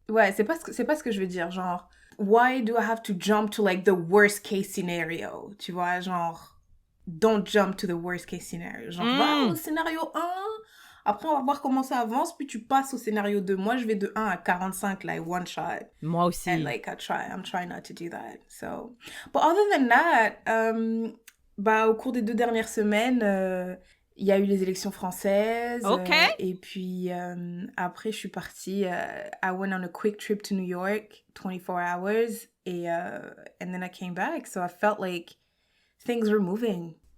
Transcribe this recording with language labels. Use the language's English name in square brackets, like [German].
[French] Ouais, c'est pas ce que je veux dire, genre, [English] why do I have to jump to like the worst case scenario? [French] Tu vois, genre, [English] don't jump to the worst case scenario. [French] Genre, va au scénario 1, après on va voir comment ça avance, puis tu passes au scénario 2. Moi, je vais de 1 à 45, [English] like, one shot. [French] Moi aussi. [English] And like, I'm trying not to do that, so. But other than that, [French] au cours des 2 dernières semaines, il y a eu les élections françaises. [English] OK. [French] Et puis, après, je suis partie. [English] I went on a quick trip to New York, 24 hours. And then I came back. So I felt like things were moving.